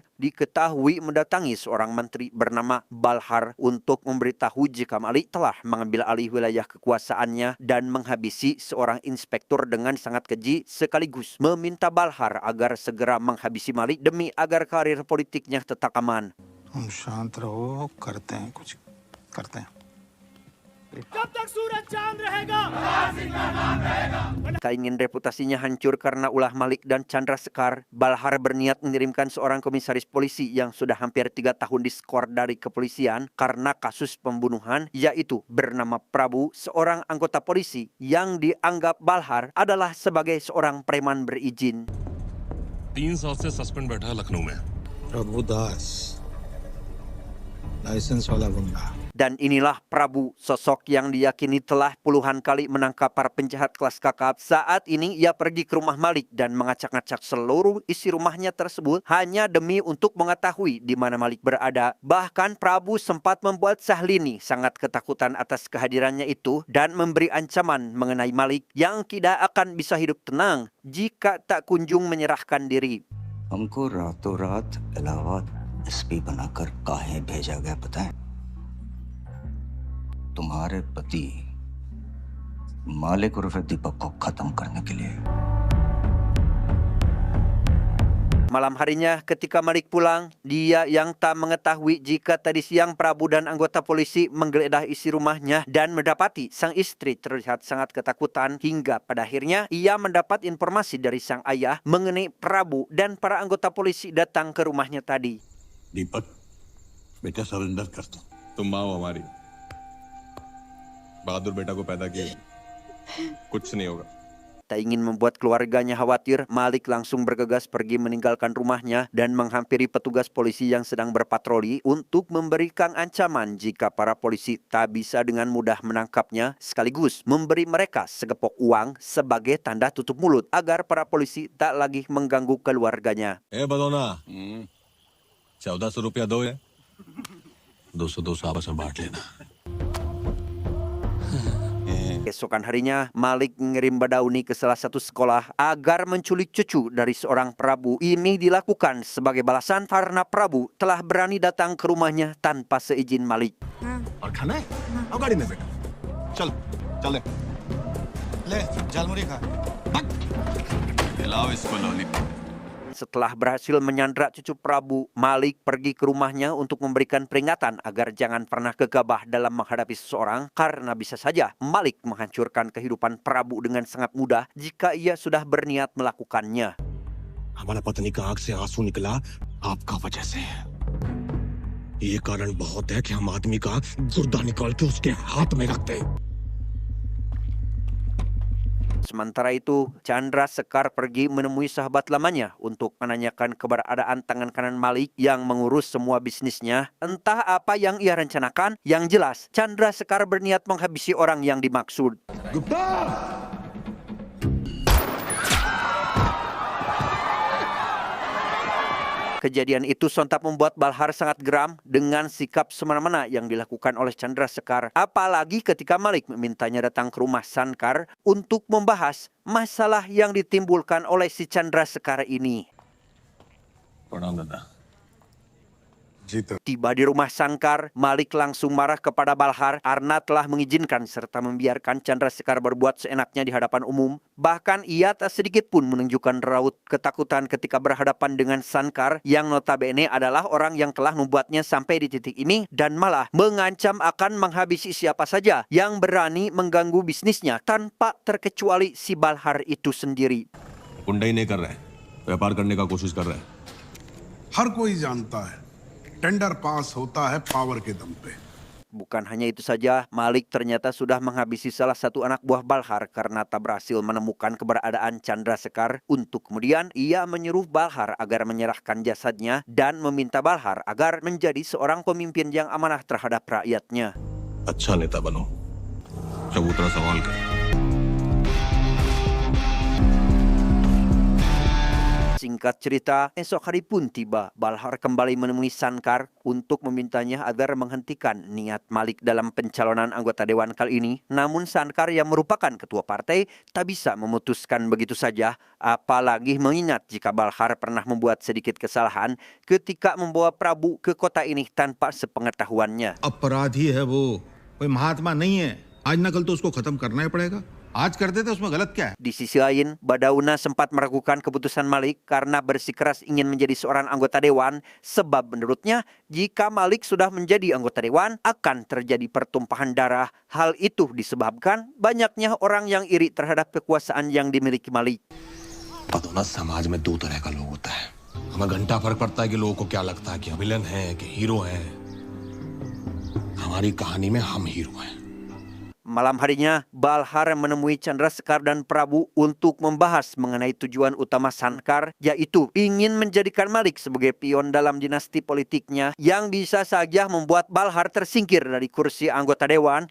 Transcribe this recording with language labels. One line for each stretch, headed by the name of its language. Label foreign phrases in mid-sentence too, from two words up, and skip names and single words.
Indonesian: Diketahui mendatangi seorang menteri bernama Balhar untuk memberitahu jika Malik telah mengambil alih wilayah kekuasaannya dan menghabisi seorang inspektur dengan sangat keji, sekaligus meminta Balhar agar segera menghabisi Malik demi agar karir politiknya tetap aman.
Hindi: हम शांत रहो, करते हैं कुछ करते हैं.
Indonesian: Tak ingin reputasinya hancur karena ulah Malik dan Chandra Sekar, Balhar berniat mengirimkan seorang komisaris polisi yang sudah hampir 3 tahun diskor dari kepolisian karena kasus pembunuhan, yaitu bernama Prabu, seorang anggota polisi yang dianggap Balhar adalah sebagai seorang preman berizin.
Hindi: 3 साल से सस्पेंड बैठा लखनऊ में प्रभु दास, लाइसेंस वाला गुंडा.
Indonesian: Dan inilah Prabu, sosok yang diyakini telah puluhan kali menangkap para penjahat kelas kakap. Saat ini ia pergi ke rumah Malik dan mengacak-ngacak seluruh isi rumahnya tersebut hanya demi untuk mengetahui di mana Malik berada. Bahkan Prabu sempat membuat Sahlini sangat ketakutan atas kehadirannya itu dan memberi ancaman mengenai Malik yang tidak akan bisa hidup tenang jika tak kunjung menyerahkan diri.
Hindi: हमको रातों रात इलाहाबाद एसपी बनाकर काहे भेजा गया पता है? तुम्हारे पति मालिक उर्फ दीपक को खत्म करने के लिए.
Indonesian: Malam harinya ketika Malik pulang, dia yang tak mengetahui jika tadi siang Prabu dan anggota polisi menggeledah isi rumahnya dan mendapati sang istri terlihat sangat ketakutan, hingga pada akhirnya ia mendapat informasi dari sang ayah mengenai Prabu dan para anggota polisi datang ke rumahnya tadi.
Hindi: दीपक बेटा सरेंडर कर दो. तुम माँ हो हमारी बहादुर बेटा को पैदा किए कुछ नहीं होगा
Indonesian: Tak ingin membuat keluarganya khawatir, Malik langsung bergegas pergi meninggalkan rumahnya dan menghampiri petugas polisi yang sedang berpatroli untuk memberikan ancaman jika para polisi tak bisa dengan mudah menangkapnya, sekaligus memberi mereka segepok uang sebagai tanda tutup mulut agar para polisi tak lagi mengganggu keluarganya.
Hindi: बदौना 1400 रुपया दो है 200 आपस में बांट लेना.
Indonesian: Keesokan harinya, Malik mengirim Badauni ke salah satu sekolah agar menculik cucu dari seorang Prabu. Ini dilakukan sebagai balasan karena Prabu telah berani datang ke rumahnya tanpa seizin Malik.
Hindi: और खाना है आओ गाड़ी में बैठो चल चल ले झालमुरी खा. खिलाओ इसको लॉलीपॉप.
Indonesian: Setelah berhasil menyandra cucu Prabu, Malik pergi ke rumahnya untuk memberikan peringatan agar jangan pernah gegabah dalam menghadapi seseorang karena bisa saja Malik menghancurkan kehidupan Prabu dengan sangat mudah jika ia sudah berniat melakukannya.
Hindi: हमारा पत्नी का आंख से आंसू निकला आपका वजह से. ये कारण बहुत है कि हम आदमी का गुर्दा निकाल के उसके हाथ में रखते.
Indonesian: Sementara itu, Chandra Sekar pergi menemui sahabat lamanya untuk menanyakan keberadaan tangan kanan Malik yang mengurus semua bisnisnya. Entah apa yang ia rencanakan, yang jelas Chandra Sekar berniat menghabisi orang yang dimaksud. Kejadian itu sontak membuat Balhar sangat geram dengan sikap semena-mena yang dilakukan oleh Chandra Sekar. Apalagi ketika Malik memintanya datang ke rumah Sankar untuk membahas masalah yang ditimbulkan oleh si Chandra Sekar ini.
Hindi: प्रणाम दादा जीते
Indonesian: Tiba di rumah Sankar, Malik langsung marah kepada Balhar karena telah mengizinkan serta membiarkan Chandra Sekar berbuat seenaknya di hadapan umum. Bahkan ia tak sedikit pun menunjukkan raut ketakutan ketika berhadapan dengan Sankar yang notabene adalah orang yang telah membuatnya sampai di titik ini dan malah mengancam akan menghabisi siapa saja yang berani mengganggu bisnisnya tanpa terkecuali si Balhar itu sendiri.
Hindi: गुंडाई नहीं कर रहा है, व्यापार करने का कोशिश कर रहा है। हर कोई जानता है
English: tender pass
Hindi: होता है पावर के दम पे।
Indonesian: Bukan hanya itu saja, Malik ternyata sudah menghabisi salah satu anak buah Balhar karena tak berhasil menemukan keberadaan Chandra Sekar. Untuk kemudian ia menyuruh Balhar agar menyerahkan jasadnya dan meminta Balhar agar menjadi seorang pemimpin yang amanah terhadap rakyatnya.
Hindi: अच्छा नेता बनो, चबूतरा सवाल कर।
Indonesian: Singkat cerita, esok hari pun tiba. Balhar kembali menemui Sankar untuk memintanya agar menghentikan niat Malik dalam pencalonan anggota dewan kali ini. Namun Sankar yang merupakan ketua partai tak bisa memutuskan begitu saja. Apalagi mengingat jika Balhar pernah membuat sedikit kesalahan ketika membawa Prabu ke kota ini tanpa sepengetahuannya.
Hindi: अपराधी है वो, कोई महात्मा नहीं है। आज ना कल तो उसको खत्म करना ही पड़ेगा। आज कर देते उसमें गलत क्या है?
Indonesian: Di sisi lain, Badauna sempat meragukan keputusan Malik karena bersikeras ingin menjadi seorang anggota dewan sebab menurutnya jika Malik sudah menjadi anggota dewan akan terjadi pertumpahan darah. Hal itu disebabkan banyaknya orang yang iri terhadap kekuasaan yang dimiliki Malik.
Hindi: पता ना समाज में दो तरह का लोग होता है। हमें घंटा फर्क पड़ता है कि लोगों को क्या लगता है कि विलन है कि हीरो है। हमारी कहानी में हम हीरो हैं।
Indonesian: Malam harinya, Balhar menemui Chandra Sekar dan Prabu untuk membahas mengenai tujuan utama Sankar, yaitu ingin menjadikan Malik sebagai pion dalam dinasti politiknya yang bisa saja membuat Balhar tersingkir dari kursi anggota dewan.